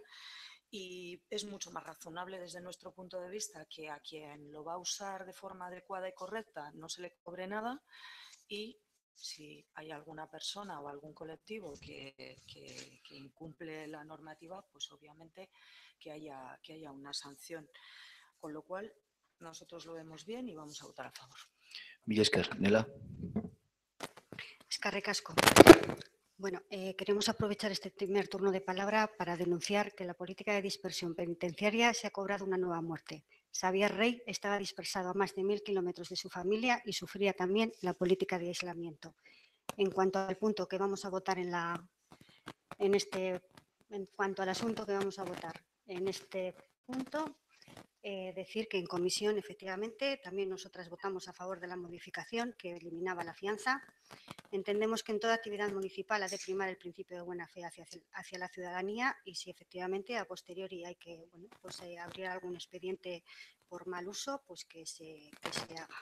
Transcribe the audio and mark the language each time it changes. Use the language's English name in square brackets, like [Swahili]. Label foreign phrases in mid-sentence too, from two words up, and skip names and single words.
[Spanish] Y es mucho más razonable desde nuestro punto de vista que a quien lo va a usar de forma adecuada y correcta no se le cobre nada, y si hay alguna persona o algún colectivo que incumple la normativa, pues obviamente que haya una sanción. Con lo cual, nosotros lo vemos bien y vamos a votar a favor. [Basque] Mila esker. Nela. Eskerrik asko. [Spanish] Bueno, queremos aprovechar este primer turno de palabra para denunciar que la política de dispersión penitenciaria se ha cobrado una nueva muerte. Xavier Rey estaba dispersado a más de 1000 kilómetros de su familia y sufría también la política de aislamiento. En cuanto al punto que vamos a votar en cuanto al asunto que vamos a votar en este punto, decir que en comisión, efectivamente, también nosotras votamos a favor de la modificación que eliminaba la fianza. Entendemos que en toda actividad municipal ha de primar el principio de buena fe hacia la ciudadanía, y si efectivamente a posteriori hay que abrir algún expediente por mal uso, pues que se haga.